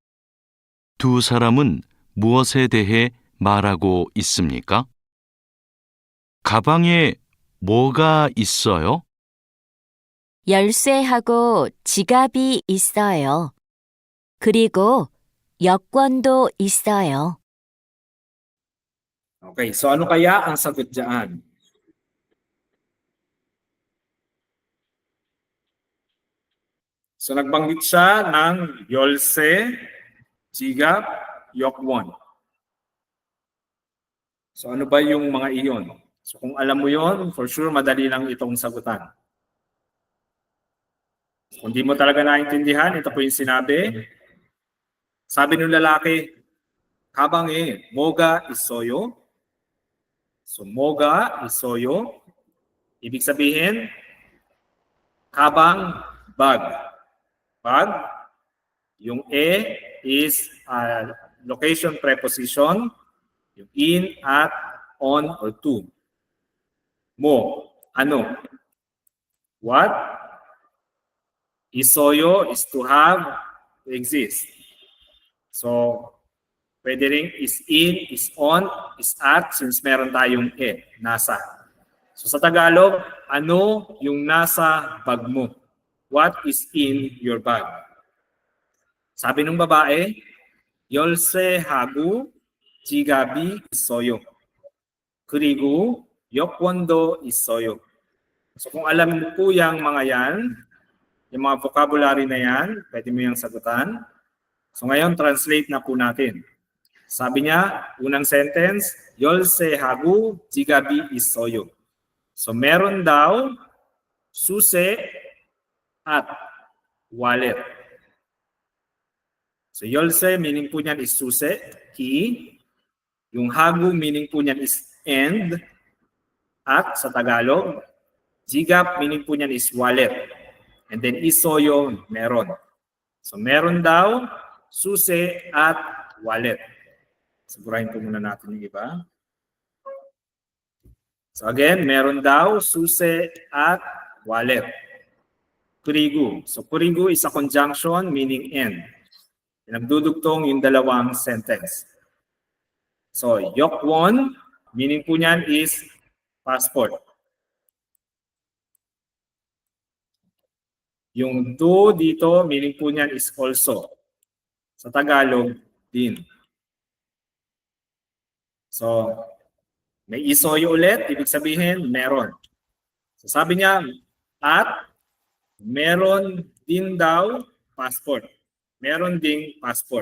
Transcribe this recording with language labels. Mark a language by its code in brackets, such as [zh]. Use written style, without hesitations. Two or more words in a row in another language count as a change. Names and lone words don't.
[ko] 두 사람은 무엇에 대해 말하고 있습니까? 가방에 뭐가 있어요? 열쇠하고 지갑이 있어요. 그리고 여권도 있어요. [tl] Okay, so ano kaya ang sagot dyan? So nagbanggit siya ng [ko] 열쇠, 지갑, 여권. [tl] So ano ba yung mga iyon? So kung alam mo yon, [en] for sure [tl] madali lang itong sagutan. Kung di mo talaga naintindihan, ito po yung sinabi. Sabi ng lalaki, [ko] 가방에 뭐가 있어요? So 뭐가 있어요? [tl] Ibig sabihin, 가방, bag. [en] Bag. Yung is location preposition. Yung in, at, on, or to. [tl] Mo, ano? [en] What? Isoyo is to have, to exist. So, [tl] pwede rin [en] is in, is on, is at, since [tl] meron tayong nasa. So sa Tagalog, ano yung nasa bag mo? [en] What is in your bag? [tl] Sabi ng babae, [ko] 열쇠하고 지갑이 있어요. 그리고 여권도 있어요. [tl] So kung alam mo po yung mga yan, yung mga vocabulary na yan, pwede mo yung sagutan. So ngayon, translate na po natin. Sabi niya, unang sentence, [ko] 열쇠하고 지갑이 있어요. [tl] So meron daw susi at wallet. So 열쇠 meaning po niyan is susi, key. Yung hagu meaning po niyan is and, at sa Tagalog. 지갑 meaning po niyan is wallet. [en] And then [tl] 있어요, meron. So meron daw susi at wallet. Sigurahin po muna natin yung iba. So again, meron daw susi at wallet. [en] 그리고. So 그리고 is a conjunction meaning and. [tl] Nagdudugtong yung dalawang sentence. So 여권 meaning po niyan is passport. Yung do dito meaning po niyan is also. Sa Tagalog din. So may isoyo ulit, ibig sabihin meron. So sabi niya, at meron din daw passport. Meron ding passport.